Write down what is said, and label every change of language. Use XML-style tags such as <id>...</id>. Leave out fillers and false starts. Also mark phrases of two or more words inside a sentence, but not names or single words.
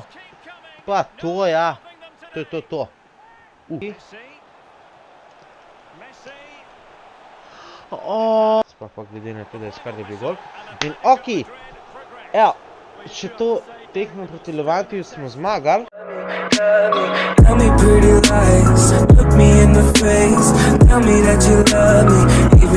<sl>Pa to, ja. To je to. Sploh pa glede na to, da je skoraj bil gol. In ok, evo, še to tekmo proti Levantiju smo zmagali.</sl> <en>Tell me pretty lies, look me in the face, tell me that you love me.</en>